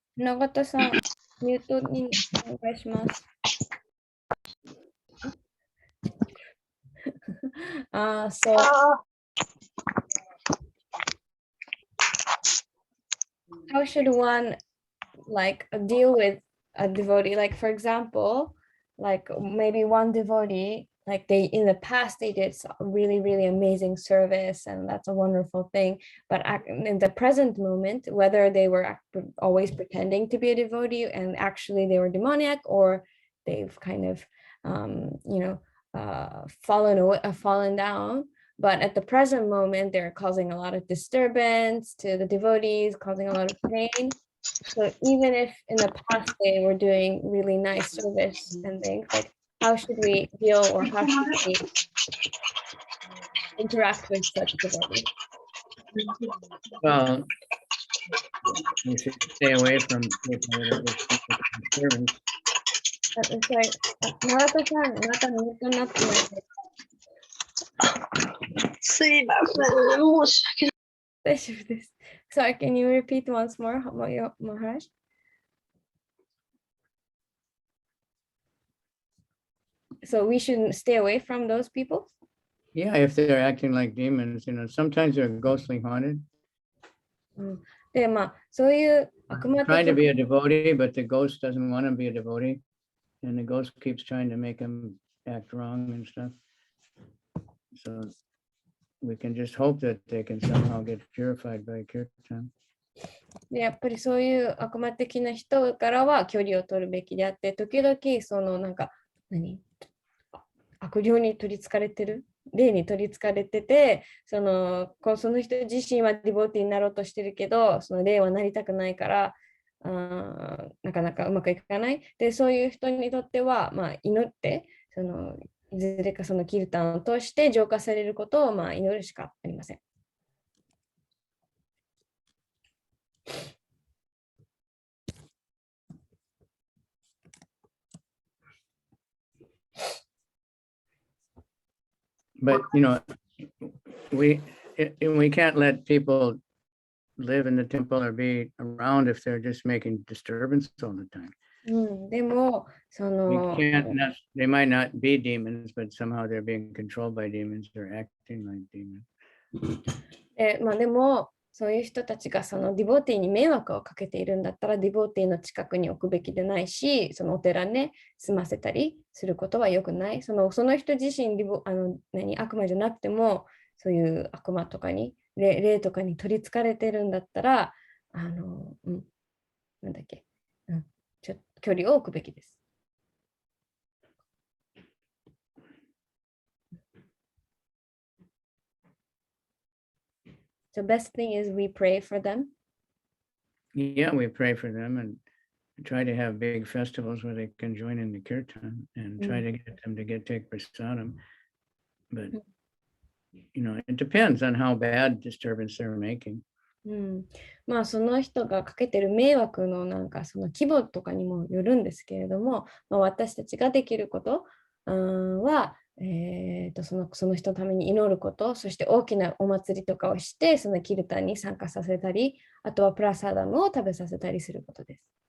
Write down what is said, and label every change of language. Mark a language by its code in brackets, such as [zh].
[ja] 永田さん、ミュートにお願いします。 [en] So how should one like deal with a devotee? Like for example, like maybe one devotee, like they in the past they did really, really amazing service, and that's a wonderful thing. But in the present moment, whether they were always pretending to be a devotee and actually they were demoniac, or they've kind of fallen down, but at the present moment they're causing a lot of disturbance to the devotees, causing a lot of pain. So even if in the past they were doing really nice service and things, like how should we deal, or how should we interact with such devotees? Well, you should stay away from people that are disturbance. Sorry, [ja] Narata-san, またミュートになってないです。すいません。申し訳ない。大丈夫です。 [en] Sorry, can you repeat once more, Maharaj? So we should stay away from those people? Yeah, if they're acting like demons, sometimes they're ghostly haunted. [ja] で、そういう悪魔 [en] Trying to be a devotee, but the ghost doesn't want to be a devotee. And the ghost keeps trying to make him act wrong and stuff. So we can just hope that they can somehow get purified by kirtan. [ja] でやっぱりそういう悪魔的な人からは距離を取るべきであって、時々その悪霊に取りつかれてる、霊に取りつかれてて、その人自身はディボーティーになろうとしてるけど、その霊はなりたくないから、なかなかうまくいかない。で、そういう人にとっては、祈って、いずれかそのキルタンを通して浄化されることを祈るしかありません。 [en] but we can't let people live in the temple or be around if they're just making disturbance all the time. [ja] でも、 [en] they might not be demons, but somehow they're being controlled by demons or acting like demons. [ja] でも、そういう人たちがそのディボーティーに迷惑をかけているんだったら、ディボーティーの近くに置くべきでないし、そのお寺ね、住ませたりすることは良くない。その人自身悪魔じゃなくても、そういう悪魔とかに、霊とかに取りつかれてるんだったら、なんだっけ、ちょっと距離を置くべきです。 [en] The best thing is we pray for them. Yeah, we pray for them and try to have big festivals where they can join in the kirtan and try to get them to take prasadam. But it depends on how bad disturbance they're making. [ja] まあその人がかけてる迷惑のその規模とかにもよるんですけれども、私たちができることは、その人のために祈ること、そして大きなお祭りとかをして、そのキルタンに参加させたり、あとはプラサダムを食べさせたりすることです。